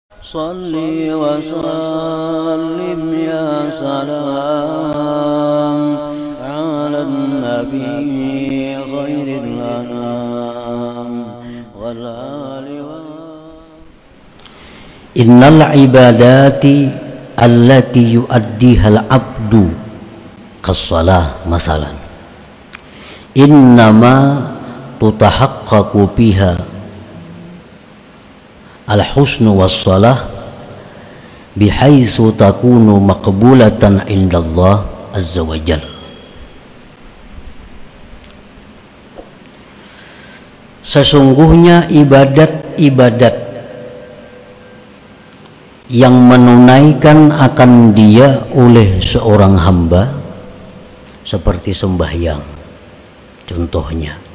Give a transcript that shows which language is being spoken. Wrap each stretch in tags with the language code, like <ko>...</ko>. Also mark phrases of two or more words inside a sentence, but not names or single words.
<ar>صل وسلم يا سلام على نبي خير الأنام والآل و إن العبادات التي يؤديها العبد كالصلاة مثلا إنما تتحقق بها الحسن والصلاح بحيث تكون مقبولة عند الله عز وجل.</ar> <ms>Sesungguhnya ibadat-ibadat yang menunaikan akan dia oleh seorang hamba seperti sembahyang contohnya,</ms>